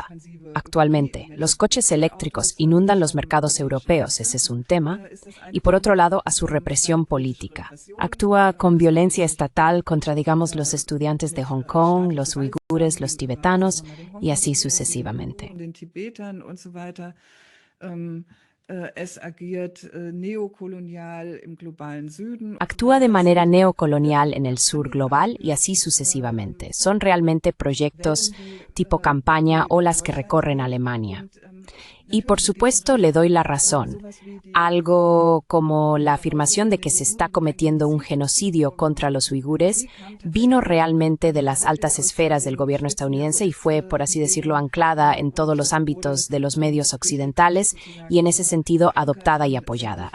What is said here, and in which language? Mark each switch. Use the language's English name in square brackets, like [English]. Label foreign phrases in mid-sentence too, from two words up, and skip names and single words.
[Spanish] Actualmente, los coches eléctricos inundan los mercados europeos, ese es un tema, y por otro lado a su represión política. Actúa con violencia estatal contra, digamos, los estudiantes de Hong Kong, los uigures, los tibetanos, y así sucesivamente. [German] Es agiert neokolonial im globalen Süden. [Spanish] Actúa de manera neocolonial en el sur global y así sucesivamente. Son realmente proyectos tipo campaña o las que recorren Alemania. Y por supuesto le doy la razón. Algo como la afirmación de que se está cometiendo un genocidio contra los uigures vino realmente de las altas esferas del gobierno estadounidense y fue, por así decirlo, anclada en todos los ámbitos de los medios occidentales y en ese sentido adoptada y apoyada.